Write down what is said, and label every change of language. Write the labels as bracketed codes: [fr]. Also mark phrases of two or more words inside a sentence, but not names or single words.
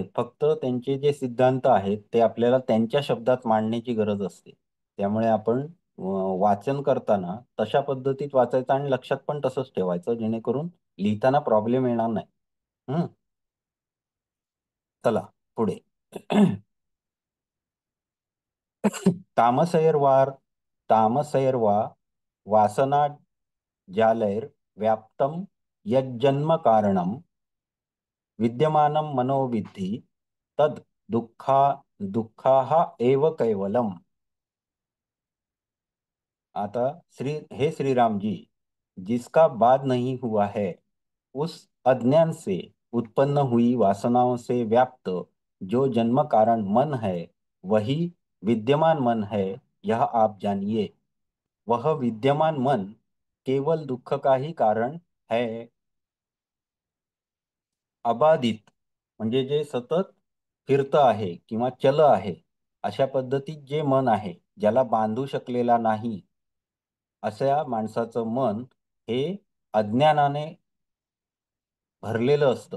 [mr] फक्त त्यांचे जे सिद्धांत आहेत ते आपल्याला त्यांच्या शब्दात मांडण्याची गरज असते. त्यामुळे आपण वाचन करताना तशा पद्धतीत वाचायचं आणि लक्षात पण तसंच ठेवायचं, जेणेकरून लिहिताना प्रॉब्लेम येणार नाही. हम्म. चला पुढे. [sa] तामसैर्वार तामसैर्वा वासना जालैर व्याप्तम यज्जन्म कारणम विद्यमानं मनोविद्धि तद दुःखा दुःखाः एव कैवलम। [hi] आता हे श्री राम जी, जिसका बाध नहीं हुआ है, उस अज्ञान से उत्पन्न हुई वासनाओं से व्याप्त जो जन्म कारण मन है वही विद्यमान मन है, यह आप जानिए। वह विद्यमान मन केवल दुख का ही कारण है। [mr] अबाधित म्हणजे जे सतत फिरतं आहे किंवा चल आहे, अशा पद्धतीत जे मन आहे, ज्याला बांधू शकलेला नाही, अशा माणसाचं मन हे अज्ञानाने भरलेलं असतं.